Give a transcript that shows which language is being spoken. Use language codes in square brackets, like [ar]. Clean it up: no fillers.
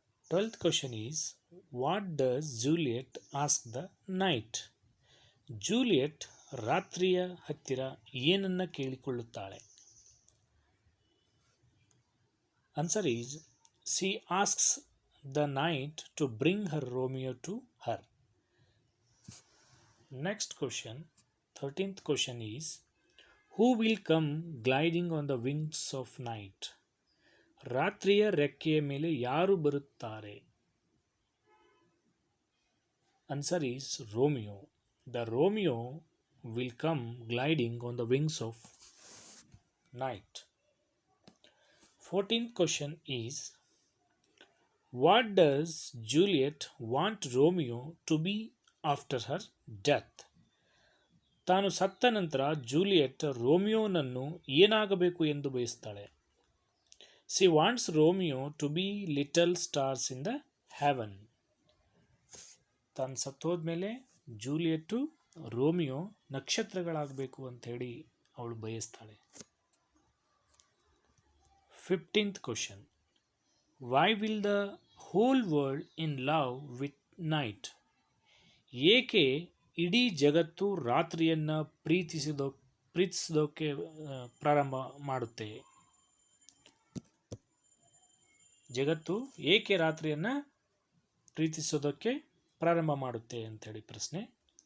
[en] 12th question is, what does Juliet ask the night? [kn] Juliet ರಾತ್ರಿಯ ಹತ್ತಿರ ಏನನ್ನ ಕೇಳಿಕೊಳ್ಳುತ್ತಾಳೆ? [en] Answer is, she asks the night to bring her Romeo to her. Next question, 13th question is, who will come gliding on the wings of night? [kn] ರಾತ್ರಿಯ ರೆಕ್ಕೆಯ ಮೇಲೆ ಯಾರು ಬರುತ್ತಾರೆ? [en] Answer is Romeo. The Romeo will come gliding on the wings of night. 14th question is, what does Juliet want Romeo to be after her death? [kn] ತಾನು ಸತ್ತ ನಂತರ Juliet ರೋಮಿಯೋನನ್ನು ಏನಾಗಬೇಕು ಎಂದು ಬಯಸ್ತಾಳೆ? [en] She wants Romeo to be little stars in the heaven. [kn] ತಾನು ಸತ್ತೋದ್ಮೇಲೆ ಜೂಲಿಯಟ್ಟು Romeo ನಕ್ಷತ್ರಗಳಾಗಬೇಕು ಅಂಥೇಳಿ ಅವಳು ಬಯಸ್ತಾಳೆ. [en] 15th question, why will the whole world in love with night? [kn] ಏಕೆ ಇಡೀ ಜಗತ್ತು ರಾತ್ರಿಯನ್ನು ಪ್ರೀತಿಸೋಕೆ ಪ್ರಾರಂಭ ಮಾಡುತ್ತೆ? ಜಗತ್ತು ಏಕೆ ರಾತ್ರಿಯನ್ನು ಪ್ರೀತಿಸೋದಕ್ಕೆ ಪ್ರಾರಂಭ ಮಾಡುತ್ತೆ ಅಂಥೇಳಿ ಪ್ರಶ್ನೆ.